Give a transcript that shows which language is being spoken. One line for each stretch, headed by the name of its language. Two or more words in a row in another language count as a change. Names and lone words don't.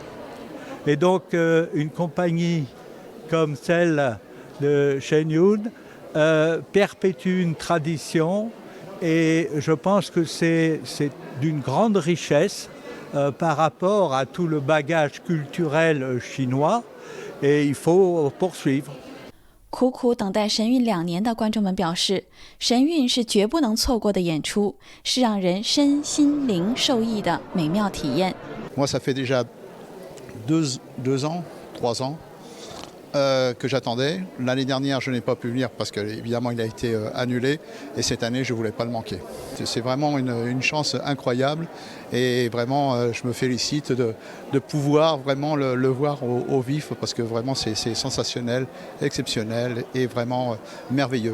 French: Et donc une compagnie comme celle de Shen Yun perpétue une tradition et je pense que c'est d'une grande richesse par rapport à tout le bagage culturel chinois et il faut poursuivre.
Chinese: 苦苦等待神韵2年的观众们表示，神韵是绝不能错过的演出，是让人身心灵受益的美妙体验。
French: Moi, ça fait déjà 2 ans, 3 ans que j'attendais. L'année dernière, je n'ai pas pu venir parce qu'évidemment, il a été annulé. Et cette année, je ne voulais pas le manquer. C'est vraiment une chance incroyable. Et vraiment, je me félicite de pouvoir vraiment le voir au vif parce que vraiment, c'est sensationnel, exceptionnel et vraiment merveilleux.